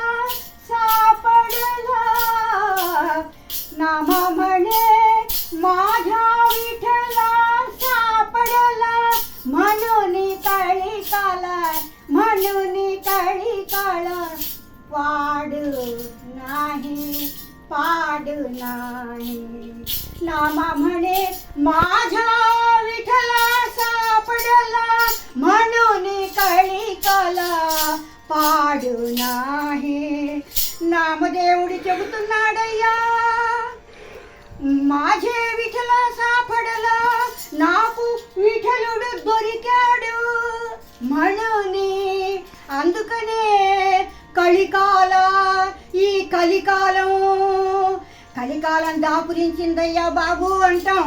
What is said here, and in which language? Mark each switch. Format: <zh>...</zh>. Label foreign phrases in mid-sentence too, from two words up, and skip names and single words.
<mr>सापडला नामा म्हणे माझ्या विठला सापडला म्हणून काळी काला म्हणून काळी काळ पाड नाही नामा म्हणे माझ्या विठला सापडला म्हणून कळी काला पाड नाही</mr> <te>నామదేవుడు చెబుతున్నాడయ్యా</te> <mr>माझे विठला सापडला</mr> <te>నాకు విఠలుడు దొరికాడు म्हणून అందుకనే కలికాల ఈ కలికాలం దాపురించిందయ్యా బాబు అంటాం.</te>